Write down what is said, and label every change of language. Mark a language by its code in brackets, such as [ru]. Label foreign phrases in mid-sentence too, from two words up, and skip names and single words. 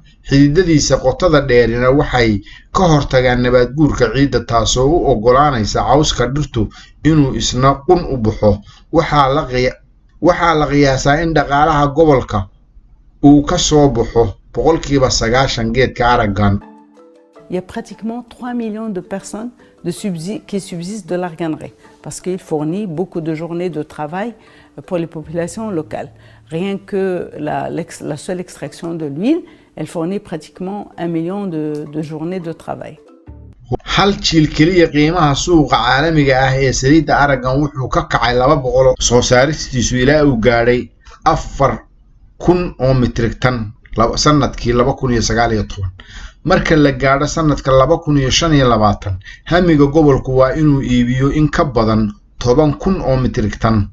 [so] Xididadiisa qotada dheerina waxay ka hortagaan nabaad guurka ciidda taasoo u oggolaanaysa cawska dhirtu inuu isna qun u baxo. Waxaa la qiyaasaa in dhaqaalaha gobolka uu ka soo baxo boqolkiiba 90 geedka araggan. [fr] Il y a pratiquement 3 millions de personnes qui subsistent de l'arganerie parce qu'il fournit beaucoup de journées de travail pour les populations locales. Rien que la seule extraction de l'huile, elle fournit pratiquement 1 million de journées de travail. [so] Hal jiil keliya qiimaha suuqa caalamiga ah ee saliidda araggan wuxuu ka kacay 200 soo saaristiisu ilaa uu gaadhay 4,000 oo metrik tan sanadkii 2019. Marka la gaadho sanadka 2025, hamiga gobolku waa inuu iibiyo in ka badan 10,000 oo metrik tan.